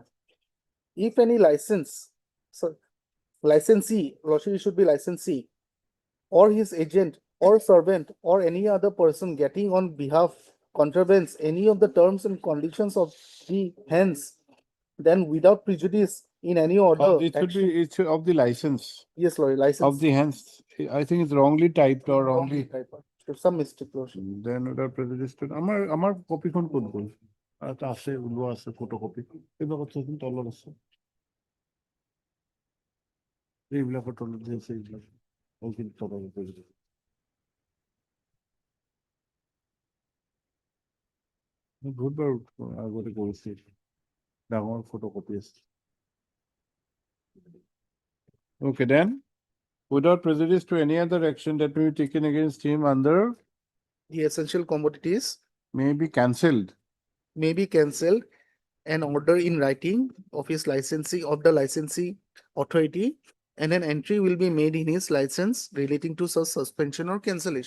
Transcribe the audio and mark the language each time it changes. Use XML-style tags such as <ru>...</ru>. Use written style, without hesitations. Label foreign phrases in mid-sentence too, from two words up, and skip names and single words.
<en>If any license, so licensee, Lordship, it should be licensee, or his agent or servant or any other person getting on behalf contravenes any of the terms and conditions of the hence, then without prejudice in any order. It should be, it should, of the license, Yes, Lord, license. of the hence. I think it's wrongly typed or wrongly. type. Some mistake, Lordship. Then without prejudice to,</en> <as>আমার কপি কোন কোন বল আচ্ছা আছে উল্লো আছে ফটোকপি কিন্তু কথা কিন্তু তলত আছে এইবিলাকৰ তলত যে আছে এইবিলাক ওইখিনি তলত আছে বহুতবাৰ আগতে কৰিছে ডাঙৰ ফটোকপি আছে</as> <en>Okay, then without prejudice to any other action that may be taken against him under The essential commodities may be cancelled. may be cancelled. An order in writing of his licensee of the licensee authority, and an entry will be made in his license relating to such suspension or cancellation.</en>